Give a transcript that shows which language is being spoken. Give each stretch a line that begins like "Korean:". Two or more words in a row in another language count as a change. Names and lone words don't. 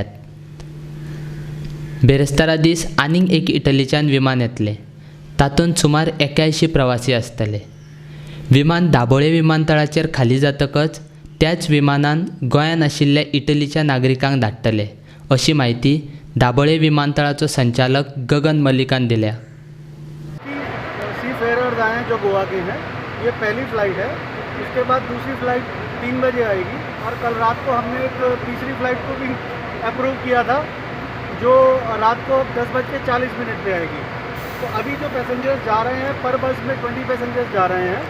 Konkani: बेरेस्तारा दीस आनीक एक इटलीच्यान विमान येतलें. तातूंत सुमार 81 प्रवासी आसतले. विमान दाबोळे विमानतळाचेर खाली जातकच त्याच विमानान गोंयान आशिल्ल्या इटलीच्या नागरिकांक धाडटले, अशी माहिती दाबोळे विमानतळाचो संचालक गगन मलिकान दिल्या.
English: sea farers
Hindi: आए हैं जो गोवा के हैं, ये पहली फ़्लाइट है. उसके बाद दूसरी फ़्लाइट 3 बजे आएगी और कल रात को हमने एक तीसरी फ़्लाइट को भी अप्रूव किया था जो रात को 10:40 पे आएगी. तो अभी जो पैसेंजर्स जा रहे हैं पर बस में 20 पैसेंजर्स जा रहे हैं.